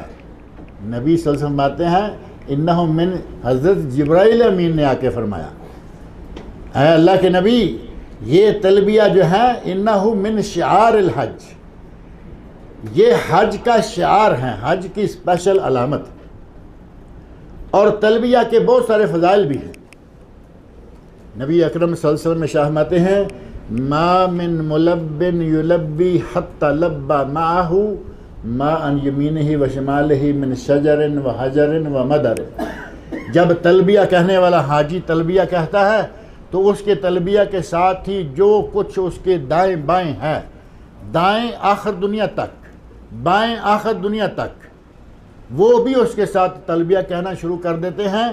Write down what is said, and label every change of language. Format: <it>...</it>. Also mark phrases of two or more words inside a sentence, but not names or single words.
<ur>نبی</ur> <ar>صلی اللہ علیہ وسلم</ar> <ur>فرماتے ہیں</ur> <ar>انہ من،</ar> <ur>حضرت جبرائیل امین نے آ کے فرمایا اے اللہ کے نبی، یہ تلبیہ جو ہے</ur> <ar>انہ من شعار الحج،</ar> <ur>یہ حج کا شعار ہے، حج کی اسپیشل علامت. اور تلبیہ کے بہت سارے فضائل بھی ہیں. نبی اکرم</ur> <ar>صلی اللہ علیہ وسلم</ar> <ur>فرماتے ہیں</ur> <ar>ما من ملب یلبی حتی لبا معہ ما ان یمینہ و شمالہ من شجر و حجر و مدر.</ar> <ur>جب تلبیہ کہنے والا حاجی تلبیہ کہتا ہے تو اس کے تلبیہ کے ساتھ ہی جو کچھ اس کے دائیں بائیں ہے، دائیں آخر دنیا تک، بائیں آخر دنیا تک، وہ بھی اس کے ساتھ تلبیہ کہنا شروع کر دیتے ہیں.</ur>